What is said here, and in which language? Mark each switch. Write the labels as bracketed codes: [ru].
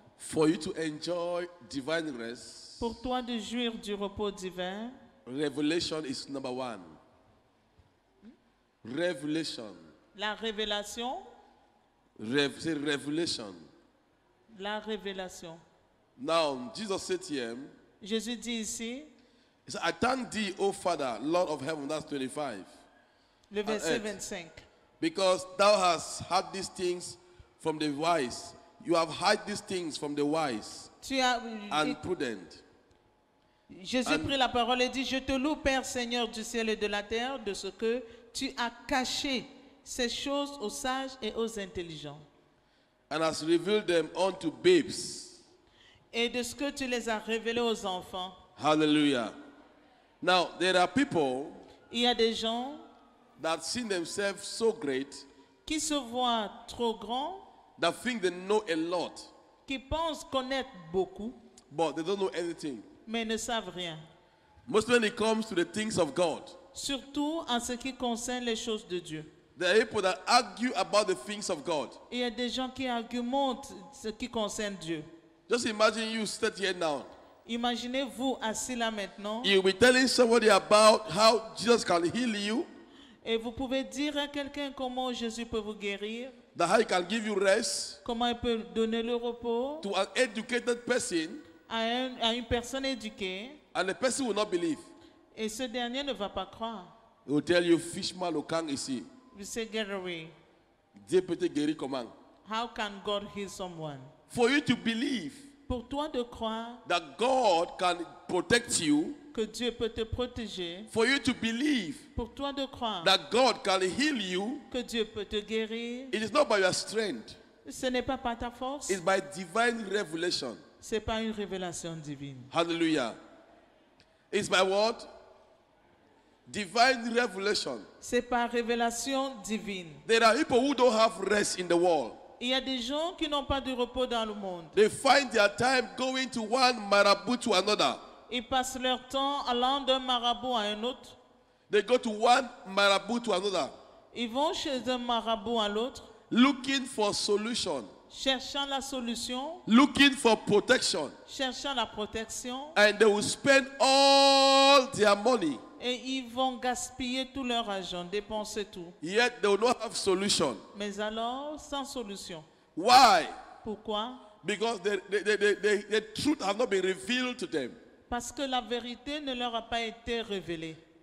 [en] for you to enjoy divine rest, [fr] pour toi de jouir du repos divin, [en] revelation is number one. Revelation. [fr] La révélation. [en] Say revelation. [fr] La révélation. [en] Now, Jesus said to him, [fr] Jésus dit ici, [en] he said, I thank thee, O Father, Lord of heaven, that's 25. [fr] le verset 25. [en] Because thou hast hid these things from the wise. You have hid these things from the wise and prudent. [fr] Jésus prit la parole et dit, je te loue, Père, Seigneur du ciel et de la terre, de ce que tu as caché ces choses aux sages et aux intelligents. [en] And has revealed them unto babes. [fr] Et de ce que tu les as révélés aux enfants. [en] Hallelujah. Now, there are people [fr] il y a des gens [en] that see themselves so great [fr] qui se voient trop grands, [en] that think they know a lot, [fr] qui pensent connaître beaucoup, [en] but they don't know anything. [fr] Mais ne savent rien. [en] Most when it comes to the things of God, [fr] surtout en ce qui concerne les choses de Dieu. [en] There are people that argue about the things of God. [fr] Il y a des gens qui argumentent ce qui concerne Dieu. [en] Just imagine you sit here now. [fr] Imaginez-vous assis là maintenant. [en] You'll be telling somebody about how Jesus can heal you. [fr] Et vous pouvez dire à quelqu'un comment Jésus peut vous guérir. [en] That how he can give you rest. [fr] Comment il peut donner le repos. [en] To an educated person. [fr] À une personne éduquée. [en] And the person will not believe. [fr] Et ce dernier ne va pas croire. [en] He will tell you, Fishman Okang ici. You say, get away. [fr] Dieu peut te guérir comment? [en] How can God heal someone? For you to believe. [fr] Pour toi de croire. [en] That God can protect you. [fr] Que Dieu peut te protéger. [en] For you to believe. [fr] Pour toi de croire. [en] That God can heal you. [fr] Que Dieu peut te guérir. [en] It is not by your strength. [fr] Ce n'est pas par ta force. [en] It's by divine revelation. [fr] C'est pas une révélation divine. [en] Hallelujah. It's by what? Divine revelation. [fr] C'est par révélation divine. [en] There are people who don't have rest in the world. [fr] Il y a des gens qui n'ont pas de repos dans le monde. [en] They find their time going to one marabout to another. [fr] Ils passent leur temps allant d'un marabout à un autre. [en] They go to one marabout to another. [fr] Ils vont chez un marabout à l'autre. [en] Looking for solution. [fr] Cherchant la solution. [en] Looking for protection. [fr] Cherchant la protection. [en] And they will spend all their money. [fr] Et ils vont gaspiller tout leur argent, dépenser tout. [en] Yet they will not have solution. [fr] Mais alors, sans solution. [en] Why? [fr] Pourquoi? [en] Because the truth has not been revealed to them. [fr] Parce que la vérité ne leur a pas été révélée.